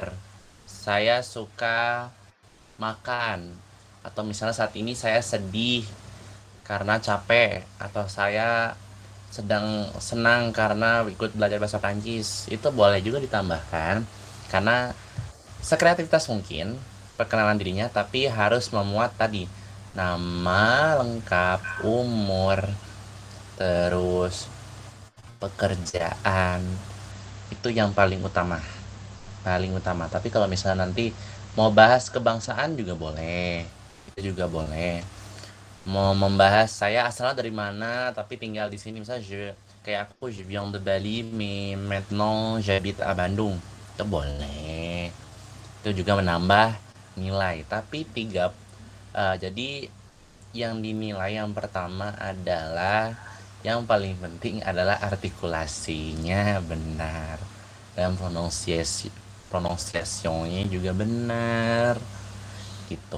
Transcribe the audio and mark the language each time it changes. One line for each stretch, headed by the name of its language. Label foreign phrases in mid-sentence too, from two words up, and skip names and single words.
Indonesian: saya suka makan, atau misalnya saat ini saya sedih karena capek, atau saya sedang senang karena ikut belajar bahasa Prancis, itu boleh juga ditambahkan, karena sekreativitas mungkin perkenalan dirinya, tapi harus memuat tadi nama lengkap, umur, terus pekerjaan, itu yang paling utama. Tapi kalau misalnya nanti mau bahas kebangsaan juga boleh, itu juga boleh. Mau membahas saya asalnya dari mana tapi tinggal di sini, misalnya kayak aku
French: je viens de Bali mais maintenant j'habite à Bandung,
Indonesian: itu boleh. Itu juga menambah nilai, tapi jadi yang dinilai yang pertama adalah, yang paling penting adalah artikulasinya benar dan pronunciationnya juga benar gitu.